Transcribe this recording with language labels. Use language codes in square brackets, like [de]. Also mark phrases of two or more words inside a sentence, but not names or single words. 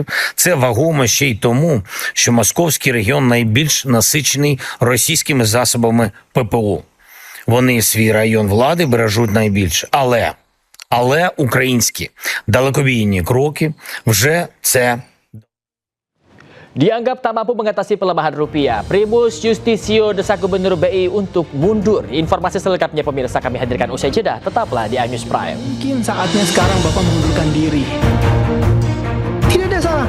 [uk] Це вагомо ще й тому, що московський регіон найбільш насичений російськими засобами ППО. Вони свій район влади бережуть найбільше. Але українські далекобійні кроки вже це. [id] Dianggap tak mampu mengatasi pelemahan rupiah, Primus Justisio desak Gubernur BI untuk mundur. Informasi selengkapnya pemirsa kami hadirkan usai jeda. Tetaplah di iNews Prime. Mungkin saatnya sekarang Bapak mengundurkan diri. Tidak ada salah.